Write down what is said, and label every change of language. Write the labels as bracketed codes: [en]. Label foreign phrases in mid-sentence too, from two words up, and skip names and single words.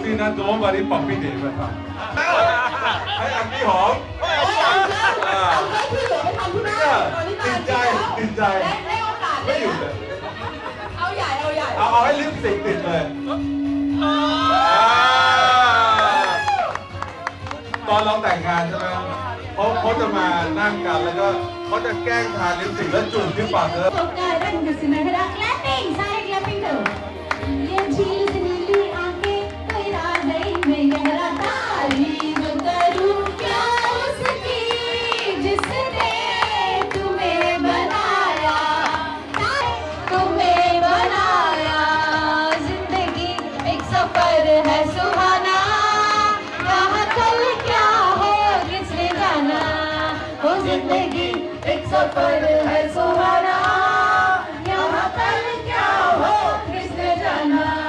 [hi] 2 बारी पप्पी दे बैठा [th] ให้อันนี้หอมติดใจไม่หยุดเลยเอาให้ลิปสติกติดเลยตอนเราแต่งงานใช่ไหมเขาจะมานั่งกันแล้วก็เขาจะแกล้งทาลิปสติกแล้วจุ่มที่ปากเธอ [hi] क्लैपिंग सारे क्लैपिंग करो ये झील से नीली आंखें कोई राज नहीं मैं गहरा तारीफ करूं क्या उसकी जिसने तुम्हें बनाया जिंदगी एक सफर है सुहाना यहाँ कल क्या हो किसने जाना हो जिंदगी एक सफर है सुहाना यहाँ कल क्या हो किसने जाना